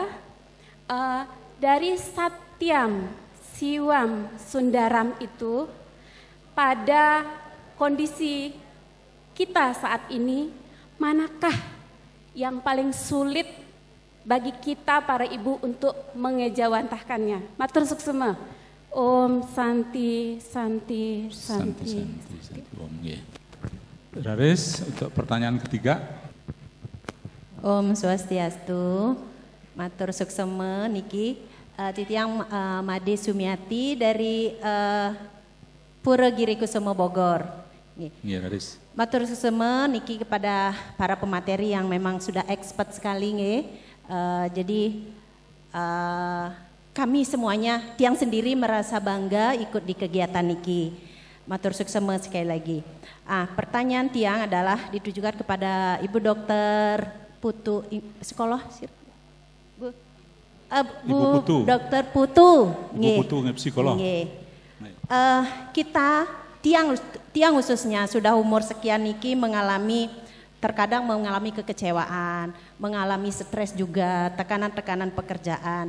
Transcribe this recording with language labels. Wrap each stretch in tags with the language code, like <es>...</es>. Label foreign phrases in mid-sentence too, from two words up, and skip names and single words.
<id>Dari Satyam Siwam Sundaram itu pada kondisi kita saat ini, manakah yang paling sulit bagi kita para ibu untuk mengejawantahkannya?</id> <ban>Matur suksema. Om Santi.</ban> <id>Om. Raris untuk pertanyaan ketiga.</id> <ban>Om Swastiastu. Matur suksema niki.</ban> <id>Titiang Made Sumiati dari Pura Giri Kusuma Bogor.</id> <ban>Raris. Matur suksema</ban> <id>niki kepada para pemateri yang memang sudah expert sekali nggih. Jadi kami semuanya Tiang sendiri merasa bangga ikut di kegiatan niki.</id> <ban>Matur suksema</ban> <id>sekali lagi. Pertanyaan Tiang adalah ditujukan kepada Ibu Dokter Putu Sekolah Bu Putu. Dokter Putu. Ibu Putu psikolog. Kita Tiang khususnya sudah umur sekian niki terkadang mengalami kekecewaan, mengalami stres juga, tekanan-tekanan pekerjaan.</id>